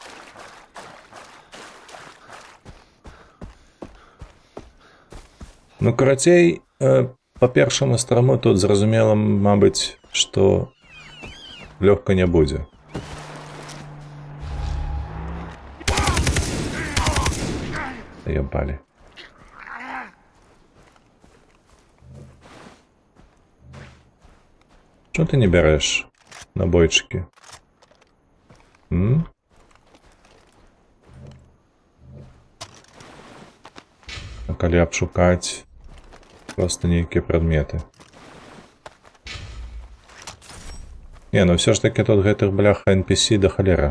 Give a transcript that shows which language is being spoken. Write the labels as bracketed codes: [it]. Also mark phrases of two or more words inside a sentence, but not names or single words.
[be] Ну, карацей, па першаму старому тут зразумела, мабыць, што лёгка не будзе. [ru] Ебалі. [uk] Чому ти не береш набойчики? [be] А калі абшукаць просто нейкія прадметы. Не, ну [uk] все ж таки [be] тут гэтых бляха NPC да халера.